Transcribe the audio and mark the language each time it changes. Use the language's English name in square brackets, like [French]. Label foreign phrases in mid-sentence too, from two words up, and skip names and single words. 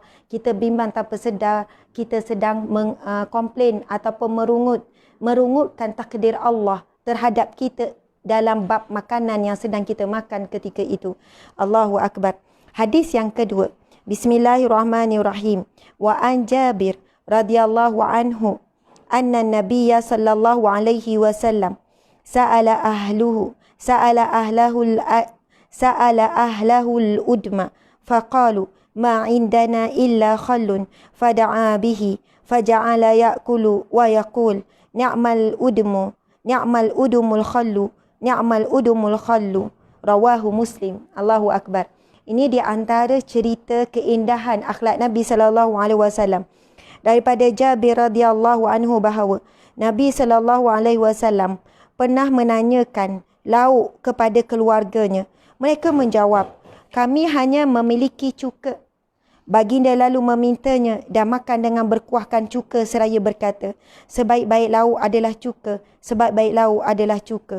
[Malay] Kita bimbang tanpa sedar kita sedang komplain ataupun merungutkan takdir Allah terhadap kita dalam bab makanan yang sedang kita makan ketika itu. [Arabic] الله أكبر. [Malay] Hadis yang kedua, Bismillahirrahmanirrahim. [Arabic] وعن جابر رضي الله عنه أن النبي صلى الله عليه وسلم سأل أهله الأدم فقالوا ما عندنا إلا خل فدعا به فجعل يأكل ويقول نعم الأدم الخل رواه مسلم. الله أكبر. [Malay] Ini di antara cerita keindahan akhlak Nabi [Arabic] صلى الله عليه وسلم [Malay] daripada Jabir [Arabic] رضي الله عنه [Malay] bahawa Nabi [Arabic] صلى الله عليه وسلم [Malay] pernah menanyakan lauk kepada keluarganya. Mereka menjawab, kami hanya memiliki cuka. Baginda lalu memintanya dan makan dengan berkuahkan cuka seraya berkata, sebaik-baik lauk adalah cuka, sebaik-baik lauk adalah cuka.